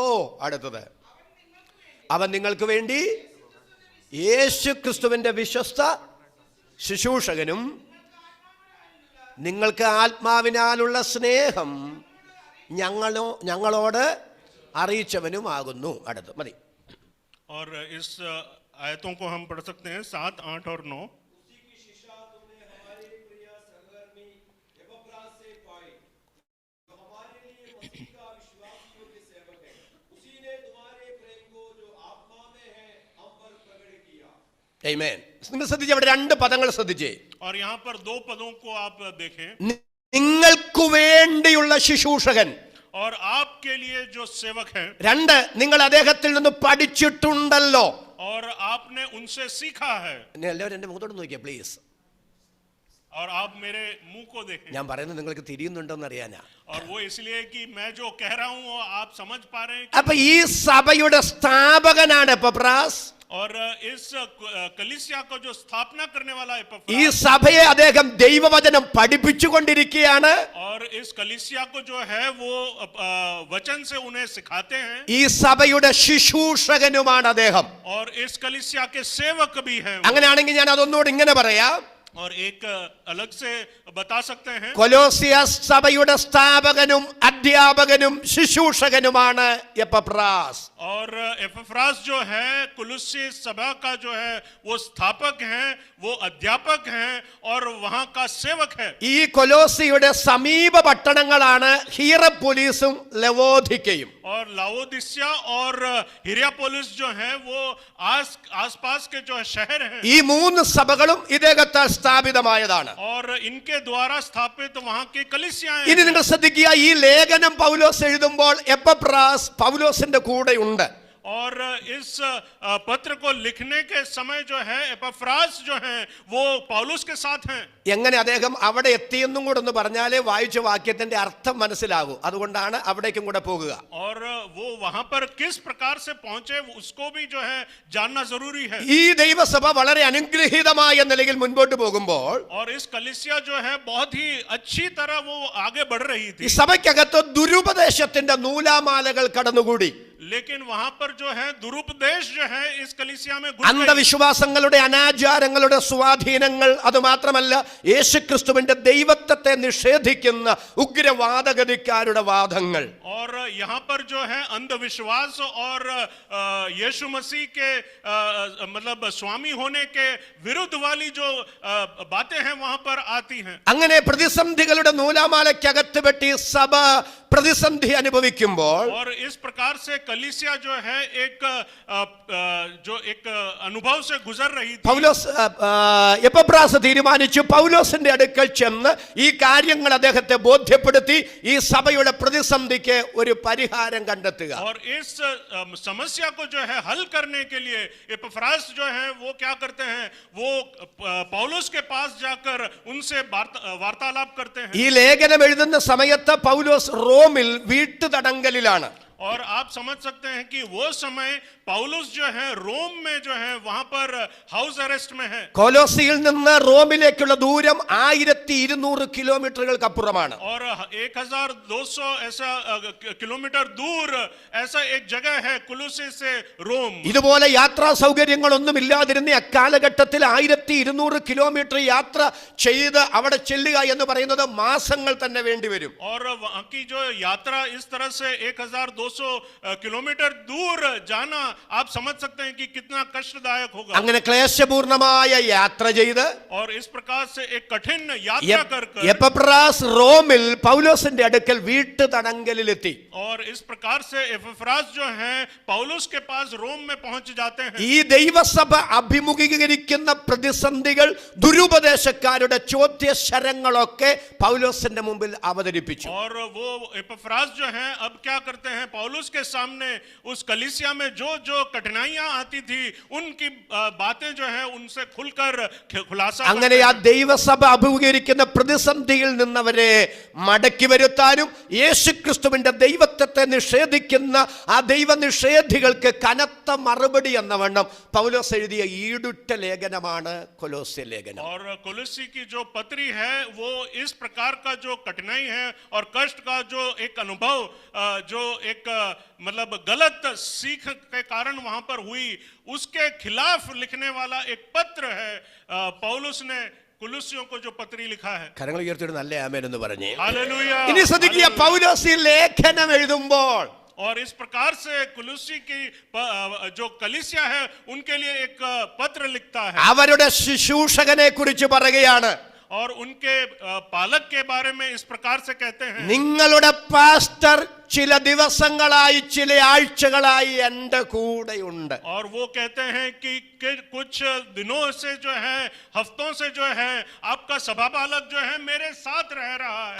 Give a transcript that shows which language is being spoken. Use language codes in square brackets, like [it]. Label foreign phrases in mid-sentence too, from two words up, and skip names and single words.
[ml] അടുത്തത്, അവൻ നിങ്ങൾക്ക് വേണ്ടി യേശു ക്രിസ്തുവിന്റെ വിശ്വസ്ത ശുശ്രൂഷകനും നിങ്ങൾക്ക് ആത്മാവിനാലുള്ള സ്നേഹം ഞങ്ങളോട് അറിയിച്ചവനുമാകുന്നു. അടുത്ത് മതി. [hi] और इस आयतों को हम पढ़ सकते हैं 7, 8 और 9। उसी की शिक्षा तुमने हमारे प्रिय सहकर्मी एपफ्रास से पाई, जो हमारे लिए मसीह का विश्वास योग्य सेवक है। उसी ने तुम्हारे प्रेम को जो आत्मा में है हम पर प्रकट किया। आमेन। [ml] നിങ്ങൾ ശ്രദ്ധിച്ചേ, അവിടെ രണ്ട് പദങ്ങൾ ശ്രദ്ധിച്ചേ. [hi] और यहाँ पर 2 पदों को आप देखें। [ml] നിങ്ങൾക്ക് വേണ്ടിയുള്ള ശുശ്രൂഷകൻ, [hi] और आपके लिए जो सेवक है। [ml] രണ്ട്, നിങ്ങൾ അദ്ദേഹത്തിൽ നിന്ന് പഠിച്ചിട്ടുണ്ടല്ലോ. [hi] और आपने उनसे सीखा है। [ml] എല്ലാവരും എന്റെ മുഖത്തോട്ട് നോക്കിയാ പ്ലീസ്. [hi] और आप मेरे मुंह को देखें। [ml] ഞാൻ പറയുന്നത് നിങ്ങൾക്ക് തിരിയുന്നുണ്ടോന്ന് അറിയാനാ. [hi] और वो इसलिए कि मैं जो कह रहा हूं वो आप समझ पा रहे हैं। [ml] അപ്പൊ ഈ സഭയുടെ സ്ഥാപകനാണ് എപ്പഫ്രാസ്. [hi] और इस कलीसिया को जो स्थापना करने वाला है [ml] ഈ സഭയെ അദ്ദേഹം ദൈവവചനം പഠിപ്പിച്ചുകൊണ്ടിരിക്കുകയാണ്. [hi] और इस कलीसिया को जो है वो वचन से उन्हें सिखाते हैं. [ml] ഈ സഭയുടെ ശുശ്രൂഷകനുമാണ് അദ്ദേഹം. [hi] और इस कलीसिया के सेवक भी हैं. [ml] അങ്ങനെയാണെങ്കിൽ ഞാൻ അതൊന്നുകൂടി ഇങ്ങനെ പറയാം. [hi] और एक अलग से बता सकते हैं. [ml] കൊലോസിയസ് സഭയുടെ സ്ഥാപകനും അധ്യാപകനും ശുശ്രൂഷകനുമാണ് എപ്പഫ്രാസ്. [hi] और एपफ्रास जो है कुलुस्सी सभा का जो है वो स्थापक हैं, वो अध्यापक हैं और वहां का सेवक है. [ml] ഈ കൊലോസിയുടെ സമീപ പട്ടണങ്ങളാണ് ഹിയറപ്പൊലിസും ലവോദിക്കയും. [hi] और लाओदिसिया और हिरापोलिस जो है वो आसपास के जो शहर हैं. [ml] ഈ മൂന്ന് സഭകളും ഇദ്ദേഹത്താൽ സ്ഥാപിതമായതാണ്. [hi] और इनके द्वारा स्थापित वहां की कलीसियाएं. [ml] ഇനി നിങ്ങൾ ശ്രദ്ധിക്കുക, ഈ ലേഖനം പൗലോസ് എഴുതുമ്പോൾ എപ്പഫ്രാസ് പൗലോസിന്റെ കൂടെ ഉണ്ട്. [hi] और इस पत्र को लिखने के समय जो है एपफ्रास जो है वो पौलुस के साथ हैं. [ml] എങ്ങനെ അദ്ദേഹം അവിടെ എത്തിയെന്നും കൂടെ ഒന്ന് പറഞ്ഞാലേ വായിച്ച വാക്യത്തിന്റെ അർത്ഥം മനസ്സിലാകൂ. അതുകൊണ്ടാണ് അവിടേക്കും കൂടെ പോകുക. [hi] और वो वहां पर किस प्रकार से पहुंचे उसको भी जो है जानना जरूरी है. [ml] ഈ ദൈവസഭ വളരെ അനുഗ്രഹീതമായ നിലയിൽ മുൻപോട്ട് പോകുമ്പോൾ [hi] और इस कलीसिया जो है बहुत ही अच्छी तरह वो आगे बढ़ रही थी. [ml] ഈ സഭയ്ക്കകത്ത് ദുരുപദേശത്തിന്റെ നൂലാമാലകൾ കടന്നുകൂടി. [hi] लेकिन वहां पर जो है दुरुपदेश जो है इस कलीसिया में घुस गई. [ml] അന്ധവിശ്വാസങ്ങളുടെ അനാചാരങ്ങളുടെ സ്വാധീനങ്ങൾ, അതുമാത്രമല്ല യേശുക്രിസ്തുവിന്റെ ദൈവത്വത്തെ നിഷേധിക്കുന്ന ഉഗ്രവാദഗതിക്കാരുടെ വാദങ്ങൾ. [hi] और यहाँ पर जो है अंधविश्वास और यीशु मसीह के मतलब स्वामी होने के विरुद्ध वाली जो बातें हैं वहां पर आती हैं. [ml] അങ്ങനെ പ്രതിസന്ധികളുടെ നൂലാമാലയ്ക്കകത്ത് പെട്ടി സഭ പ്രതിസന്ധി അനുഭവിക്കുമ്പോൾ [hi] और इस प्रकार से कलीसिया जो है एक अनुभव से गुजर रही थी. [ml] പൗലോസ് എപ്പഫ്രാസ് തീരുമാനിച്ചു പൗലോസിന്റെ അടുക്കൽ ചെന്ന് ഈ കാര്യങ്ങൾ അദ്ദേഹത്തെ ബോധ്യപ്പെടുത്തി ഈ സഭയുടെ പ്രതിസന്ധിക്ക് ഒരു പരിഹാരം കണ്ടെത്തുക. [hi] और इस समस्या को जो है हल करने के लिए एपफ्रास जो है वो क्या करते हैं, वो पौलुस के पास जाकर उनसे वार्तालाप करते हैं. [ml] ഈ ലേഖനം എഴുതുന്ന സമയത്ത് പൗലോസ് റോമിൽ വീട്ടുതടങ്കലിലാണ്. [hi] और आप समझ सकते हैं कि वो समय पौलुस जो है रोम में जो है वहां पर [en] house arrest [hi] में है. [ml] കൊലോസിയിൽ നിന്ന് റോമിലേക്കുള്ള ദൂരം 1200 കിലോമീറ്ററുകൾക്കപ്പുറമാണ്. [hi] और 1200 ऐसा किलोमीटर दूर ऐसा एक जगह है कुलुस्सी से रोम. [ml] ഇതുപോലെ യാത്രാ സൗകര്യങ്ങളൊന്നും ഇല്ലാതിരുന്ന അക്കാലഘട്ടത്തിൽ 1200 കിലോമീറ്റർ യാത്ര ചെയ്ത് അവിടെ ചെല്ലുക എന്ന് പറയുന്നത് മാസങ്ങൾ തന്നെ വേണ്ടിവരും. [hi] और वहां की जो यात्रा इस तरह से 1200 किलोमीटर दूर जाना आप समझ सकते हैं कि कितना कष्टदायक होगा. [ml] അങ്ങനെ ക്ലേശപൂർണമായ യാത്ര ചെയ്ത് [hi] और इस प्रकार से एक कठिन यात्रा कर [ml] എപ്പഫ്രാസ് റോമിൽ പൗലോസിന്റെ അടുക്കൽ വീട്ടുതടങ്കലിലെത്തി. [hi] और इस प्रकार से एपफ्रास जो है पौलुस के पास रोम में पहुंच जाते हैं. [ml] ഈ ദൈവസഭ അഭിമുഖീകരിക്കുന്ന പ്രതിസന്ധികൾ, ദുരുപദേശക്കാരുടെ ചോദ്യശരങ്ങളൊക്കെ പൗലോസിന്റെ മുമ്പിൽ അവതരിപ്പിച്ചു. [hi] और वो एपफ्रास जो है अब क्या करते हैं, पौलुस के सामने उस कलीसिया में जो जो कठिनाइयां आती थी उनकी बातें जो है उनसे खुलकर खुलासा. [ml] അങ്ങനെ ആ ദൈവസഭ അഭിമുഖീകരിക്കുന്ന പ്രതിസന്ധിയിൽ നിന്നവരെ മടക്കി വരുത്താനും യേശുക്രിസ്തുവിന്റെ ദൈവത്വത്തെ നിഷേധിക്കുന്ന ആ ദൈവനിഷേധികൾക്ക് കനത്ത മറുപടി എന്ന വണ്ണം പൗലോസ് എഴുതിയ ഈടുറ്റ ലേഖനമാണ് കൊലോസ്യ ലേഖനം. [hi] और कोलोसी की जो पत्री है वो इस प्रकार का जो कठिनाई है और कष्ट का जो एक अनुभव जो एक मतलब गलत सीख के कारण वहां पर हुई उसके खिलाफ लिखने वाला एक पत्र है. पौलुस ने कुलुस्सियों को जो पत्री लिखा है. [ml] കരങ്ങൾ ഉയർത്തിയിട്ട് നല്ല ആമേൻ എന്ന് പറഞ്ഞു. [hi] हालेलुया. [ml] ഇനി ശ്രദ്ധിക്കുക, പൗലോസ് ഈ ലേഖനം എഴുതുമ്പോൾ [hi] और इस प्रकार से कुलुसी की जो कलीसिया है उनके लिए एक पत्र लिखता है [ml] അവരുടെ ശുശ്രൂഷകനെ കുറിച്ച് പറയുകയാണ്, [hi] और उनके पालक के बारे में इस प्रकार से कहते हैं, [ml] നിങ്ങളുടെ പാസ്റ്റർ ചില ദിവസങ്ങളായി ചില ആഴ്ചകളായി എൻ്റെ കൂടെയുണ്ട്. [hi] और वो कहते हैं कि कुछ दिनों से जो है, हफ्तों से जो है, आपका सभापालक जो है मेरे साथ रह रहा है.